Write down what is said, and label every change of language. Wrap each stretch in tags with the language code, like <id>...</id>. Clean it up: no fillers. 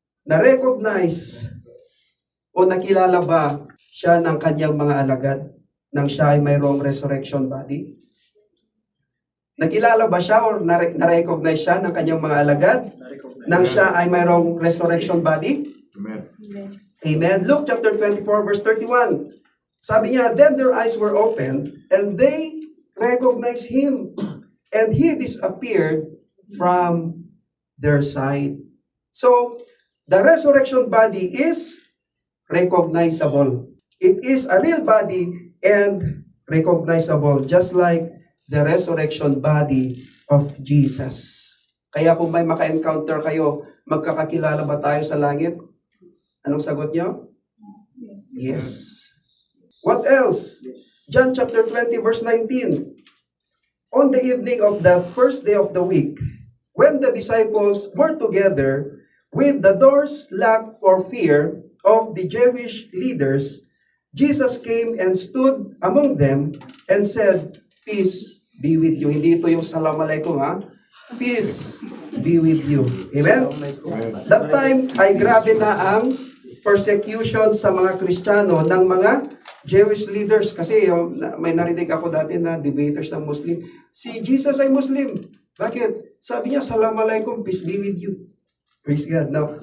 <tl>Na-recognize o nakilala ba siya ng kanyang mga alagad nang siya ay mayroong resurrection body? Nakilala ba siya o na-recognize siya ng kanyang mga alagad nang siya ay mayroong resurrection body?</tl> <en>Amen. Amen. Luke chapter 24 verse 31.</en> <tl>Sabi niya,</tl> <en>"Then their eyes were opened and they recognized Him, and He disappeared from their sight." So, the resurrection body is recognizable. It is a real body and recognizable, just like the resurrection body of Jesus.</en> <tl>Kaya kung may maka-encounter kayo, magkakakilala ba tayo sa langit? Anong sagot niyo?</tl> <en>Yes. What else? John chapter 20 verse 19. On the evening of that first day of the week, when the disciples were together with the doors locked for fear of the Jewish leaders, Jesus came and stood among them and said, "Peace be with you."</en> <tl>Hindi ito yung salam alaikum, ha?</tl> <en>Peace be with you.</en> <tl>Amen? That time ay grabe na ang persecution sa mga Kristiyano ng mga Jewish leaders. Kasi may narinig ako dati na debaters ng Muslim. Si Jesus ay Muslim. Bakit? Sabi niya, "Salam alaikum,</tl> <en>peace be with you." Praise God.</en> <tl>No?</tl>